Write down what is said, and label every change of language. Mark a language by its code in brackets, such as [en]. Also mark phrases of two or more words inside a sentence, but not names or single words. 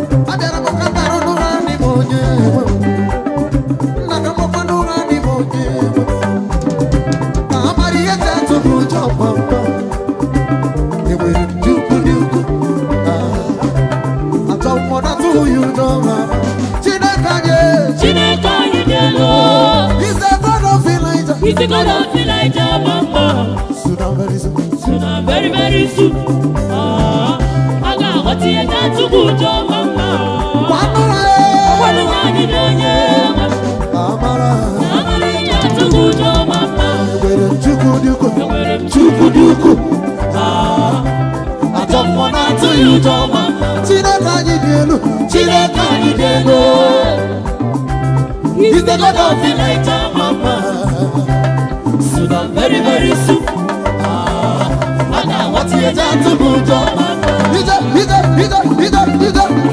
[ig] Abịara m ka m nara n'ụra ndị bụ onye nwe. Nna ka mmakwa n'ụra ndị bụ onye nwe. Ka ha mara ihe ji atụ m ụjọ, papa. Enwere m Chukwu dị ukwuu. Ah, achọ m ọ na-atụ ya ụjọ, mama. Chineke anyị. Chineke anyị dị elu. [en] He's the God of Elijah. He's the God of Elijah, mama. Soon and very soon. Soon and very, very soon. [ig] Ah, a ga-aghọta ihe ji atụ gị ụjọ, mama. Gwanụ ha, ee. Gwanụ ha anyị dị onye nwe. Ka ha mara. Ka ha mara ihe ji atụ gị ụjọ, mama. Enwere m Chukwu dị ukwuu. Enwere m Chukwu dị ukwuu. Ah, ajọ mmụọ na-atụ ya ụjọ, mama. Chineke anyị dị elu. Chineke anyị dị elu. [en] He's the God of Elijah, mama. Soon and very, very soon. [ig] Ah, a ga-aghọta ihe eji atụ m ụjọ, mama. Ije, ije, ije, ije, ije.